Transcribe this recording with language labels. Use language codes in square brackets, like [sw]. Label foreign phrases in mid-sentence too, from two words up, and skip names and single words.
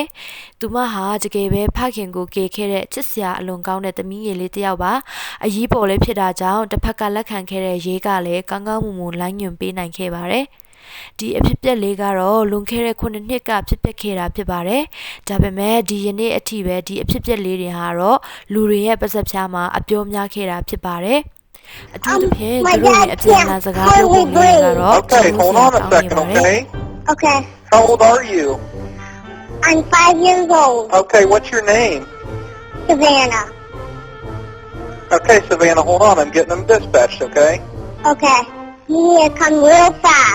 [my] ။သူမဟာတကယ်ပဲဖခင်ကိုကေခဲ့တဲ့ချစ်စရာအလွန်ကောင်းတဲ့သမီးငယ်လေးတစ်ယောက်ပါ။အကြီးပေါ်လေးဖြစ်တာကြောင့်တစ်ဖက်ကလက်ခံခဲ့တဲ့ရဲကလည်းကောင်းကောင်းမွန်မွန်လိုင်းညွန်ပေးနိုင်ခဲ့ပါတယ်။ဒီအဖြစ်ပြက်လေးကတော့လွန်ခဲ့တဲ့9နှစ်ကဖြစ်ပျက်ခဲ့တာဖြစ်ပါတယ်။ဒါပေမဲ့ဒီယနေ့အထိပဲဒီအဖြစ်ပြက်လေးတွေဟာတော့လူတွေရဲ့ပါစပ်ဖြားမှာအပြောများခဲ့တာဖြစ်ပါတယ်။အထူးသဖြင့်သူတို့ရဲ့အပြန်အလှန်စကားပြောပုံတွေကတော့ [en] Okay, hold on a second, okay? Okay. How old are you? I'm 5 years old. Okay, what's your name? Savannah. Okay, Savannah, hold on. I'm getting them dispatched, okay? Okay. You need to come real fast.